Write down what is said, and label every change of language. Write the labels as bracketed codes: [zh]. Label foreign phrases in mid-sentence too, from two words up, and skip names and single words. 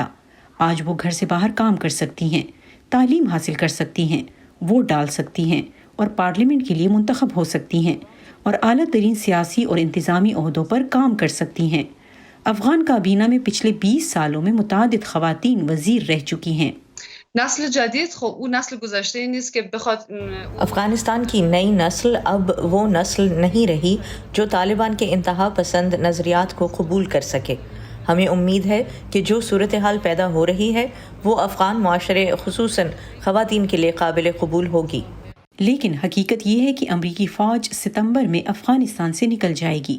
[ur] آج وہ گھر سے باہر کام کر سکتی ہیں، تعلیم حاصل کر سکتی ہیں، ووٹ ڈال سکتی ہیں اور پارلیمنٹ کے لیے منتخب ہو سکتی ہیں اور اعلیٰ ترین سیاسی اور انتظامی عہدوں پر کام کر سکتی ہیں۔ افغان کابینہ میں پچھلے 20 سالوں میں متعدد خواتین وزیر رہ چکی ہیں۔ [fa] نسل جدید خب اون نسل گذشته نیست که بخواد [ur] افغانستان کی نئی نسل اب وہ نسل نہیں رہی جو طالبان کے انتہا پسند نظریات کو قبول کر سکے۔ ہمیں امید ہے کہ جو صورتحال پیدا ہو رہی ہے وہ افغان معاشرے خصوصاً خواتین کے لیے قابل قبول ہوگی۔ لیکن حقیقت یہ ہے کہ امریکی فوج ستمبر میں افغانستان سے نکل جائے گی۔